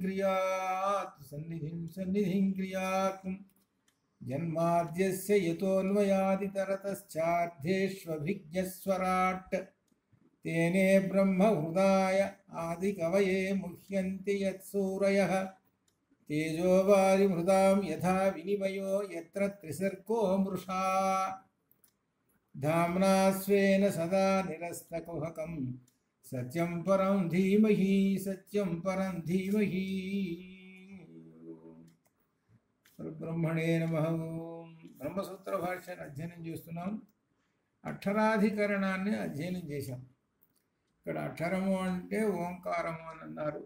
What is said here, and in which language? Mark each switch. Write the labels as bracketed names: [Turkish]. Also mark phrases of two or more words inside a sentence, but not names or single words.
[Sanskrit] क्रियात् जन्माद्यस्य यतोऽन्वयादितरतश्चार्थेष्वभिज्ञस्वराट् तेने ब्रह्महृदाय आदिकवये मुह्यन्ति यत्सूरयः तेजो वारिमृदां यथा विनिमयो यत्र त्रिसर्गो मृषा धाम्ना स्वेन सदा निरस्तकुहकं सत्यं परं धीमहि బ్రహ్మణే నమః. [Telugu] బ్రహ్మసూత్ర భాష్యాన్ని అధ్యయనం చేస్తున్నాం. అక్షరాధికరణాన్ని అధ్యయనం చేశాం. ఇక్కడ అక్షరము అంటే ఓంకారము అని అన్నారు.